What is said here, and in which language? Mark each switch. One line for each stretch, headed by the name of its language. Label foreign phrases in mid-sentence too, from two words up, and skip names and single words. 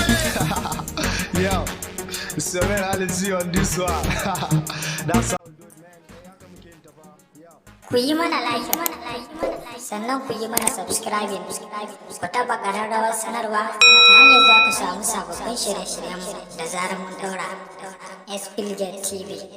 English: Yo, it's your man, Ali G, on this one. That's how we do it, man.
Hausa: Ku yi mana like, sannan ku yi mana subscribing, ku taɓa ƙararrawar sanarwa, ta hanyar za ku samu sababbin shirye-shiryenmu da zarar mun ɗaura. Espiljet T V.